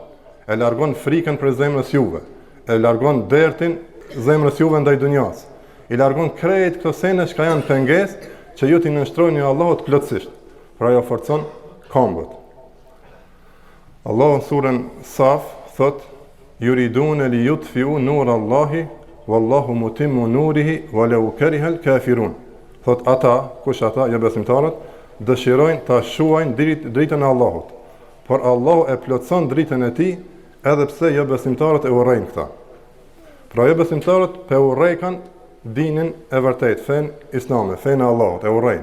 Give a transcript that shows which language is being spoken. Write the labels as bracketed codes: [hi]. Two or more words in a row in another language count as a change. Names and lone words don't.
[sq] E largon frikën për zemrës juve, e largon dertin zemrës juve ndaj dunjas, i largon krejt këto sene që janë pengesë që ju t'i nënshtrojnë Allahut plotësisht, pra jo forcon këmbët. Allahu në surën Saf thot: [ar] يريدون ليطفئوا نور الله والله متم نوره ولو كره الكافرون. [sq] Thot ata, kush ata, jo besimtarët, dëshirojnë ta shuajnë dritën e Allahut, por Allahu e plotson dritën e tij, edhe pse jo besimtarët e urrejnë këta. Pra jo besimtarët pe urrejkan dinin e vërtet, fen islame, fen e Allahut, e urrejnë.